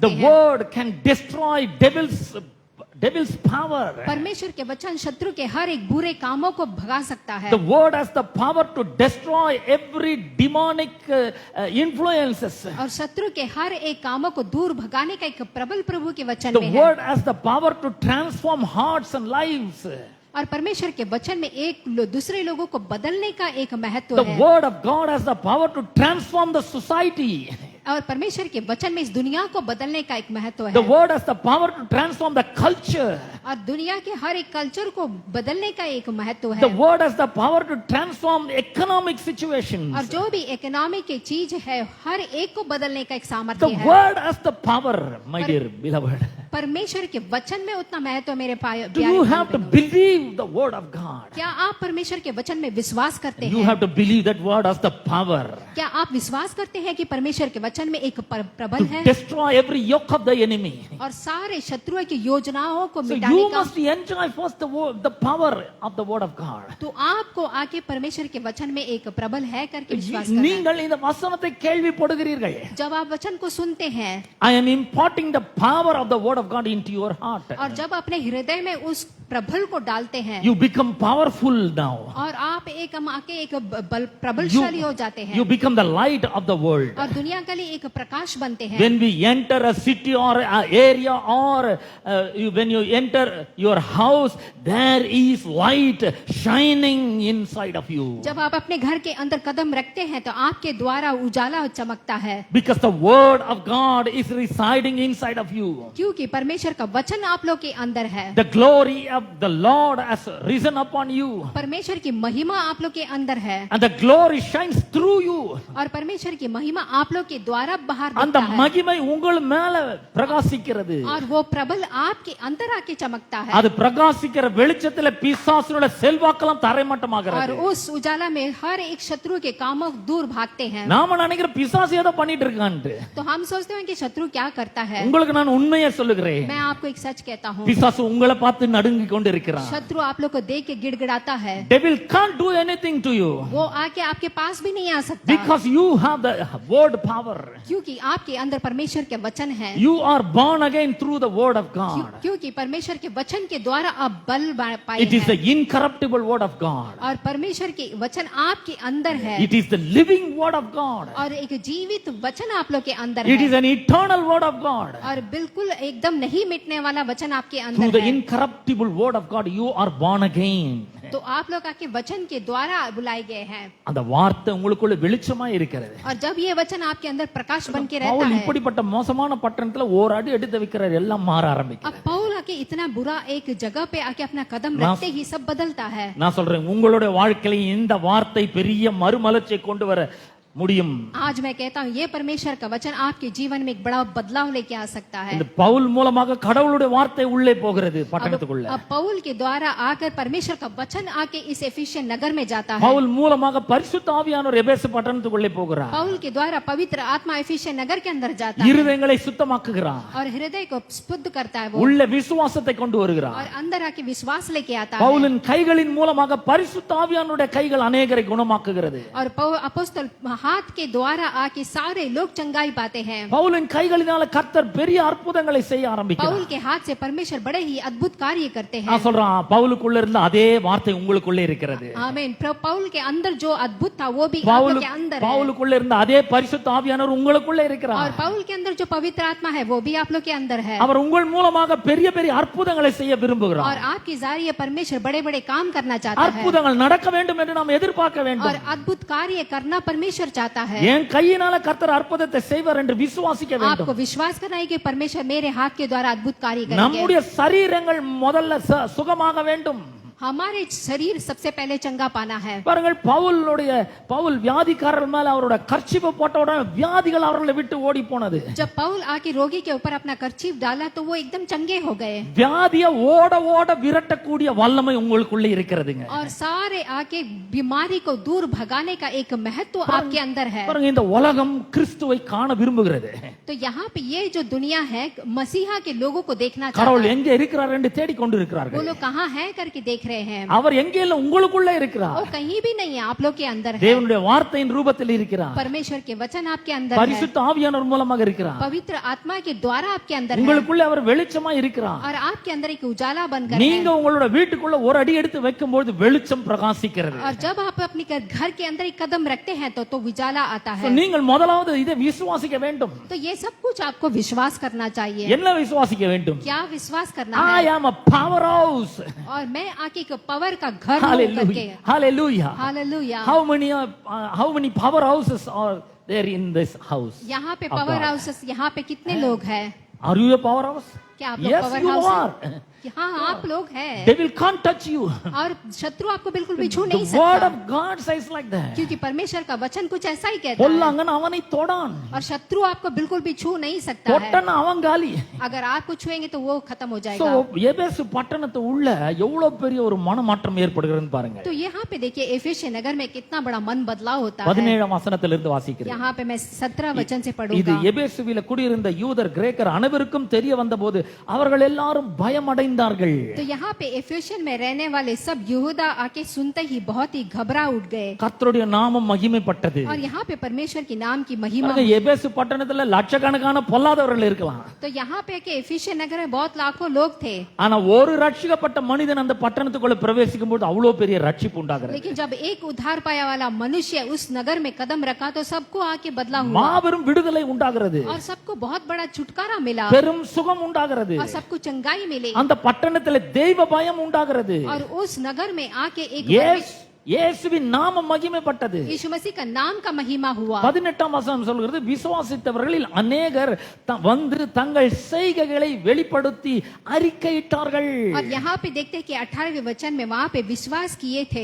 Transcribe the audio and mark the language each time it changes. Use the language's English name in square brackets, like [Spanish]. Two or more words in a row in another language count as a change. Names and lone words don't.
[English] The [Hindi] हैं। [English] word can destroy devil's power. [Hindi] परमेश्वर के वचन शत्रु के हर एक बुरे कामों को भगा सकता है। [English] The word has the power to destroy every demonic influences. [Hindi] और शत्रु के हर एक कामों को दूर भगाने का एक प्रबल प्रभु के वचन [English] The [Hindi] में है। [English] word has the power to transform hearts and lives. [Hindi] और परमेश्वर के वचन में एक दूसरे लोगों को बदलने का एक महत्व [English] The [Hindi] है। [English] word of God has the power to transform the society. [Hindi] और परमेश्वर के वचन में इस दुनिया को बदलने का एक महत्व है। [English] The word has the power to transform the culture. [Hindi] और दुनिया के हर एक कल्चर को बदलने का एक महत्व है। [English] The word has the power to transform economic situations. [Hindi] और जो भी इकोनॉमी की चीज है हर एक को बदलने का एक सामर्थ्य [English] The [Hindi] है। [English] word has the power, my dear beloved. [Hindi] परमेश्वर के वचन में उतना महत्व मेरे [English] Do you have to believe the word of God? [Hindi] क्या आप परमेश्वर के वचन में विश्वास करते [English] You [Hindi] हैं? [English] have to believe that word has the power [Hindi] क्या आप विश्वास करते हैं कि परमेश्वर के वचन में एक प्रबल [English] to [Hindi] है [English] destroy every yoke of the enemy. [Hindi] और सारे शत्रुओं की योजनाओं को [English] So [Hindi] मिटाने [English] you [Hindi] का? [English] must enjoy first the power of the word of God. [Hindi] तो आपको आके परमेश्वर के वचन में एक प्रबल है करके विश्वास करना है। [Tamil] நீங்கள் இந்த வசனத்தை கேள்விப்படுகிறீர்கள். [Hindi] जब आप वचन को सुनते हैं [English] I am imparting the power of the word of God into your heart. [Hindi] और जब अपने हृदय में उस प्रबल को डालते हैं [English] You become powerful now. [Hindi] और आप एक आके एक प्रबलशाली हो जाते हैं [English] You become the light of the world. [Hindi] और दुनिया के लिए एक प्रकाश बनते हैं। [English] When we enter a city or a area or when you enter your house, there is light shining inside of you. [Hindi] जब आप अपने घर के अंदर कदम रखते हैं तो आपके द्वारा उजाला चमकता है [English] Because the word of God is residing inside of you. [Hindi] क्योंकि परमेश्वर का वचन आप लोग के अंदर है। [English] The glory of the Lord has risen upon you. [Hindi] परमेश्वर की महिमा आप लोग के अंदर है [English] And the glory shines through you. [Hindi] और परमेश्वर की महिमा आप लोग के द्वारा बाहर [Tamil] அந்த [Hindi] दिखता है [Tamil] மகிமை உங்கள் மேல பிரகாசிக்கிறது. [Hindi] और वो प्रबल आपके अंदर आके चमकता है [Tamil] அது பிரகாசிக்கிற வெளிச்சத்துல பிசாசுடைய செல்வாக்கெல்லாம் [Hindi] और [Tamil] தரைமட்டமாகிறது. [Hindi] उस उजाला में हर एक शत्रु के कामों दूर भागते हैं। [Tamil] நாம நினைக்கிற பிசாசு ஏதோ பண்ணிட்டு இருக்கான்ட்டு. [Hindi] तो हम सोचते हैं कि शत्रु क्या करता है। [Tamil] உங்களுக்கு நான் உண்மையை சொல்லுகிறேன். [Hindi] मैं आपको एक सच कहता हूँ [Tamil] பிசாசு உங்களை பார்த்து நடுங்கி கொண்டிருக்கிறான். [Hindi] शत्रु आप लोग को देख के गिड़गिड़ाता है। [English] Devil can't do anything to you [Hindi] वो आके आपके पास भी नहीं आ सकता [English] because you have the word power. [Hindi] क्योंकि आपके अंदर परमेश्वर के वचन है। [English] You are born again through the word of God. [Hindi] क्योंकि परमेश्वर के वचन के द्वारा आप बल पाए [English] It is the [Hindi] हैं [English] incorruptible word of God. [Hindi] और परमेश्वर के वचन आपके अंदर है [English] It is the living word of God. [Hindi] और एक जीवित वचन आप लोग के अंदर [English] It is [Hindi] है [English] an eternal word of God. [Hindi] और बिल्कुल एकदम नहीं मिटने वाला वचन आपके [English] Through [Hindi] अंदर [English] the [Hindi] है। [English] incorruptible word of God, you are born again. [Hindi] तो आप लोग आके वचन के द्वारा बुलाए गए हैं [Tamil] அந்த வார்த்தை உங்களுக்குள்ள வெளிச்சமா இருக்கிறது. [Hindi] और जब ये वचन आपके अंदर प्रकाश बन के रहता [Tamil] பவுல் [Hindi] है। [Tamil] இப்படிப்பட்ட மோசமான பட்டணத்துல ஒரு அடி எடுத்து வைக்கிறார், எல்லாம் மாற ஆரம்பிக்கும். [Hindi] अब पौल आके इतना बुरा एक जगह पे आके अपना कदम रखते ही सब बदलता है। [Tamil] நான் சொல்றேன், உங்களுடைய வாழ்க்கையில இந்த வார்த்தை பெரிய மறுமலர்ச்சியை கொண்டு வர முடியும். [Hindi] आज मैं कहता हूँ ये परमेश्वर का वचन आपके जीवन में एक बड़ा बदलाव लेके आ सकता है. [Tamil] இந்த பவுல் மூலமாக கடவுளுடைய வார்த்தை உள்ளே போகிறது பட்டணத்துக்குள்ள. [Hindi] अब पौल के द्वारा आकर परमेश्वर का वचन आके इस एफिशियन नगर में जाता है. [Tamil] பவுல் மூலமாக பரிசுத்த ஆவியானவர் எபேசு பட்டணத்துக்குள்ளே போகிறார். [Hindi] पौल के द्वारा पवित्र आत्मा एफिशियन नगर के अंदर जाता है [Tamil] இருதயங்களை சுத்தமாக்குகிறார். [Hindi] और हृदय को शुद्ध करता है वो, [Tamil] உள்ள விசுவாசத்தை கொண்டு வருகிறார். [Hindi] और अंदर आके विश्वास लेके आता है. [Tamil] பவுலின் கைகளின் மூலமாக பரிசுத்த ஆவியானவருடைய கைகள் अनेகரை குணமாக்குகிறது. [Hindi] और अपोस्तल हाथ के द्वारा आके सारे लोग चंगाई पाते हैं. [Tamil] பவுலின் கைகளினால கர்த்தர் பெரிய அற்புதங்களை செய்ய ஆரம்பிக்கிறார். [Hindi] पौल के हाथ से परमेश्वर बड़े ही अद्भुत कार्य करते हैं. [Tamil] நான் சொல்றேன் பவுலுக்குள்ள இருந்த அதே வார்த்தை உங்களுக்குள்ளே இருக்கிறது. [Hindi] आमीन. पौल के अंदर जो अद्भुत था वो भी आप लोग के अंदर है. [Tamil] பவுலுக்குள்ள இருந்த அதே பரிசுத்த ஆவியானவர் உங்களுக்குள்ளே இருக்கிறார். [Hindi] और पौल के अंदर जो पवित्र आत्मा है वो भी आप लोग के अंदर है. [Tamil] அவர் உங்கள் மூலமாக பெரிய பெரிய அற்புதங்களை செய்ய விரும்புகிறார். [Hindi] और आपके जरिए परमेश्वर बड़े बड़े काम करना चाहता है. [Tamil] அற்புதங்கள் நடக்க வேண்டும் என்று நாம் எதிர்பார்க்க வேண்டும். [Hindi] और अद्भुत कार्य करना परमेश्वर चाहता है. [Tamil] என் கையினால கர்த்தர் அற்புதத்தை செய்வார் என்று விசுவாசிக்க வேண்டும். [Hindi] आपको विश्वास करना है कि परमेश्वर मेरे हाथ के द्वारा अद्भुत कार्य करेंगे. [Tamil] நம்முடைய சரீரங்கள் முதல்ல சுகமாக வேண்டும். [Hindi] हमारे शरीर सबसे पहले चंगा पाना है. [Tamil] பாருங்கள் பவுல் வியாதிக்காரர்கள் மேல அவரோட கர்ச்சீப்பை போட்ட உடனே வியாதிகள் அவர்களை விட்டு ஓடி போனது. [Hindi] जब पौल आके रोगी के ऊपर अपना कर्चीफ डाला तो वो एकदम चंगे हो गए. [Tamil] வியாதியை ஓட ஓட விரட்டக்கூடிய வல்லமை உங்களுக்குள்ளே இருக்கிறதுங்க. [Hindi] और सारे आके बीमारी को दूर भगाने का एक महत्व आपके अंदर है. [Tamil] பாருங்க இந்த உலகம் கிறிஸ்துவை காண விரும்புகிறது. [Hindi] तो यहाँ पे ये जो दुनिया है मसीहा के लोगों को देखना चाहता [Tamil] கடவுள் [Hindi] है. [Tamil] எங்கே இருக்கிறார் என்று தேடிக் கொண்டு [Hindi] वो [Tamil] இருக்கிறார்கள். [Hindi] लोग कहाँ है करके देख रहे हैं. [Tamil] அவர் எங்கே இல்ல உங்களுக்குள்ளே இருக்கிறார். [Hindi] वो कहीं भी नहीं है, आप लोग के अंदर है. [Tamil] தேவனுடைய வார்த்தையின் ரூபத்தில் இருக்கிறார். [Hindi] परमेश्वर के वचन आपके अंदर है. [Tamil] பரிசுத்த ஆவியானவர் மூலமாக இருக்கிறார். [Hindi] पवित्र आत्मा के द्वारा आपके अंदर है. [Tamil] உங்களுக்குள்ளே அவர் வெளிச்சமா இருக்கிறார். [Hindi] और आपके अंदर एक उजाला बनकर [Tamil] நீங்க [Hindi] है. [Tamil] உங்களோட வீட்டுக்குள்ள ஒரு அடி எடுத்து வைக்கும்போது வெளிச்சம் பிரகாசிக்கிறது. [Hindi] और जब आप अपने घर के अंदर एक कदम रखते हैं तो उजाला आता है. [Tamil] நீங்கள் முதலாவது இதை விசுவாசிக்க வேண்டும். [Hindi] तो ये सब कुछ आपको विश्वास करना चाहिए. [Tamil] என்ன விசுவாசிக்க வேண்டும்? [Hindi] क्या विश्वास करना [English] I [Hindi] है? [English] am a powerhouse. [Hindi] और मैं आके एक पावर का घर हूं करके. [English] Hallelujah. [Hindi] हालेलुया. [English] How many powerhouses are there in this house? [Hindi] यहाँ पे [English] of [Hindi] पावर [English] God? [Hindi] हाउसेस यहाँ पे कितने लोग हैं? [English] Are you a powerhouse? [Hindi] क्या आप लोग [English] Yes, [Hindi] पावर [English] you [Hindi] हाउस [English] are. [Hindi] हैं? हाँ आप लोग हैं. [English] They will can't touch you. [Hindi] और शत्रु आपको बिल्कुल भी छू [English] The [Hindi] नहीं [English] word [Hindi] सकता. [English] of God says like that. [Hindi] क्योंकि परमेश्वर का वचन कुछ ऐसा ही कहता है. [Tamil] பொல்லாங்கன் அவனை தொடான். [Hindi] और शत्रु आपको बिल्कुल भी छू नहीं सकता है. [Tamil] தொட்டன் அவன் காலி. [Hindi] अगर आपको छुएंगे तो वो खत्म हो [English] So [Hindi] जाएगा. [Tamil] எபேசு பட்டணத்து உள்ள எவ்வளவு பெரிய ஒரு மனமாற்றம் ஏற்படுகிறதுன்னு பாருங்க. [Hindi] तो यहाँ पे देखिए एफेसियस नगर में कितना बड़ा मन बदलाव होता है. [Tamil] 17 வசனத்திலிருந்து வாசிக்கிறேன். [Hindi] यहाँ पे मैं 17 वचन से [Tamil] இது [Hindi] पढ़ूंगा. [Tamil] எபேசுவில குடியிருந்த யூதர் கிரேக்கர் அனைவருக்கும் தெரிய வந்தபோது அவர்கள் எல்லாரும் பயமடைந்தார்கள். [Hindi] तो यहाँ पे एफेसियन में रहने वाले सब यहूदा आके सुनते ही बहुत ही घबरा उठ गए. [Tamil] கர்த்தருடைய நாமம் மகிமைப்பட்டது. [Hindi] और यहाँ पे परमेश्वर की नाम की महिमा. [Tamil] பாருங்க, எபேசு பட்டணத்துல லட்சக்கணக்கான பொல்லாதவர்கள் இருக்கலாம். [Hindi] तो यहाँ पे के एफेसियन नगर में बहुत लाखों लोग थे. [Tamil] ஆனா ஒரு ரட்சிக்கப்பட்ட மனிதன் அந்த பட்டணத்துக்குள்ள பிரவேசிக்கும் போது அவ்வளவு பெரிய ரட்சிப்பு உண்டாகிறது. [Hindi] लेकिन जब एक उद्धार पाया वाला मनुष्य उस नगर में कदम रखा तो सबको आके बदला हुआ. [Tamil] மாபெரும் விடுதலை உண்டாகிறது. [Hindi] और सबको बहुत बड़ा छुटकारा मिला. [Tamil] பெரும் சுகம் உண்டாகிறது. [Hindi] और सबको चंगाई मिली. [Tamil] அந்த பட்டணத்துல தெய்வ பயம் உண்டாகிறது. [Hindi] और उस नगर में आके एक [Tamil] இயேசுவின் நாமம் மகிமைப்பட்டது. [Hindi] यीशु मसीह का नाम का महिमा हुआ. [Tamil] 18 வசனம் சொல்கிறது விசுவாசித்தவர்களில் अनेகர் வந்து தங்கள் செய்கைகளை வெளிப்படுத்தி அறிக்கையிட்டார்கள். [Hindi] और यहाँ पे देखते हैं कि 18वें वचन में वहाँ पे विश्वास किए थे.